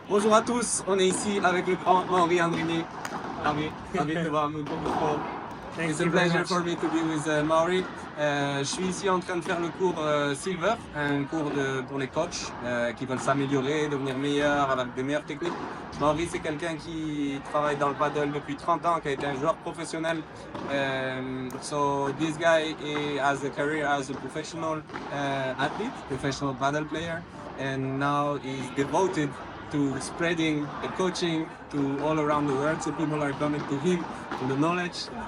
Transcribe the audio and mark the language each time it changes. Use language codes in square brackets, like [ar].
[fr] Bonjour à tous, on est ici avec le grand Mauri Andrini. Ravi de voir nous. [en] It's a pleasure for me to be with Mauri. [fr] Je suis ici en train de faire le cours Silver, un cours pour les coachs qui veulent s'améliorer, devenir meilleurs, avec des meilleures techniques. Mauri, c'est quelqu'un qui travaille dans le paddle depuis 30 ans, qui a été un joueur professionnel. [en] So this guy has a career as a professional athlete, professional paddle player, and now he's devoted to spreading the coaching to all around the world, so people are coming to him for the knowledge.